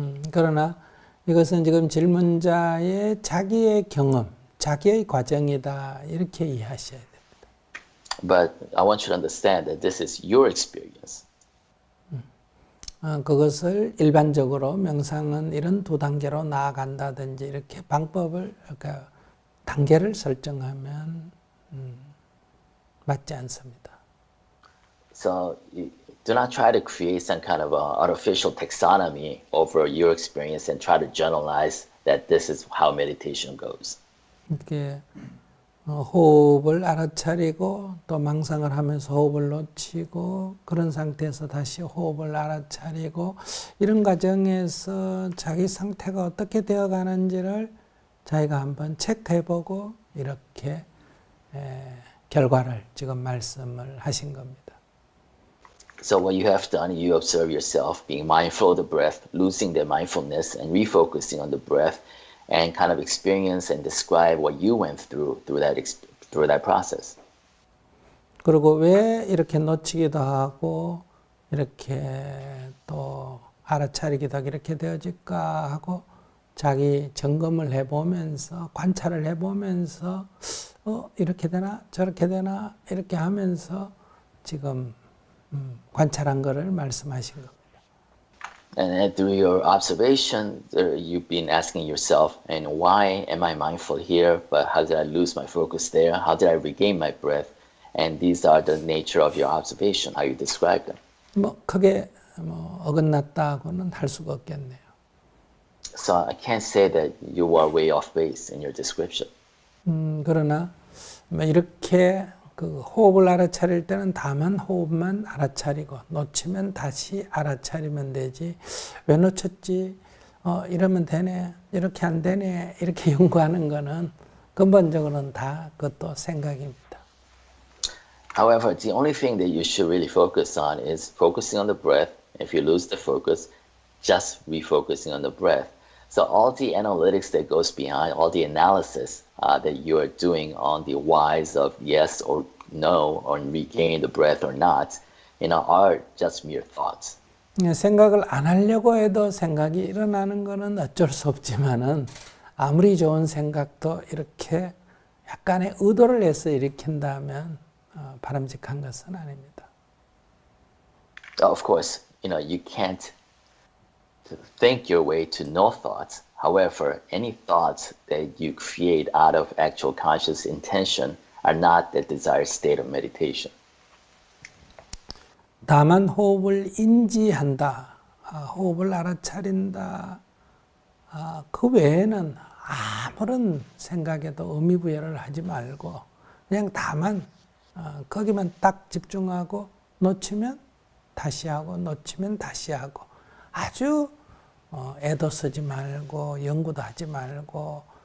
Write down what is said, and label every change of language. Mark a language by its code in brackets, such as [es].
[ko] 그러나 이것은 지금 질문자의 자기의 경험, 자기의 과정이다 이렇게 이해하셔야 돼요. [en] But I want you to understand that this is your experience. [ko] 그것을 일반적으로 명상은 이런 두 단계로 나아간다든지 이렇게 방법을 그러니까 단계를 설정하면 맞지 않습니다. [en] So do not try to create some kind of artificial taxonomy over your experience and try to generalize that this is how meditation goes. [ko] 이렇게 호흡을 알아차리고 또 망상을 하면서 호흡을 놓치고 그런 상태에서 다시 호흡을 알아차리고 이런 과정에서 자기 상태가 어떻게 되어가는지를 자기가 한번 체크해보고 이렇게 결과를 지금 말씀을 하신 겁니다. [en] So what you have done, you observe yourself being mindful of the breath, losing the mindfulness and refocusing on the breath. And kind of experience and describe what you went through that process. [ko] 그리고 왜 이렇게 놓치기도 하고 이렇게 또 알아차리기도 하고 이렇게 되어질까 하고 자기 점검을 해보면서 관찰을 해보면서 이렇게 되나 저렇게 되나 이렇게 하면서 지금 관찰한 거를 말씀하신 겁니다. [en] And through your observation, you've been asking yourself, and why am I mindful here, but how did I lose my focus there? How did I regain my breath? And these are the nature of your observation, how you describe them. [ko] 뭐 크게 어긋났다고는 할 수가 없겠네요. [en] So I can't say that you are way off base in your description. [ko] 그러나 뭐 이렇게 그 호흡을 알아차릴 때는 다만 호흡만 알아차리고 놓치면 다시 알아차리면 되지 왜 놓쳤지 이러면 되네 이렇게 안 되네 이렇게 연구하는 거는 근본적으로는 다 그것도 생각입니다. [en] However, the only thing that you should really focus on is focusing on the breath. If you lose the focus, just refocusing on the breath. So all the analytics that goes behind, all the analysis that you are doing on the whys of yes or no, or regaining the breath or not, are just mere thoughts. [ko] 생각을 안 하려고 해도 생각이 일어나는 거는 어쩔 수 없지만은 아무리 좋은 생각도 이렇게 약간의 의도를 내서 일으킨다면 바람직한 것은 아닙니다. [en] Of course, you can't think your way to no thoughts. However, any thoughts that you create out of actual conscious intention are not the desired state of meditation. [ko] 다만 호흡을 인지한다, 호흡을 알아차린다, 그 외에는 아무런 생각에도 의미부여를 하지 말고 그냥 다만 거기만 딱 집중하고 놓치면 다시 하고 놓치면 다시 하고 아주 애도 쓰지 말고 연구도 하지 말고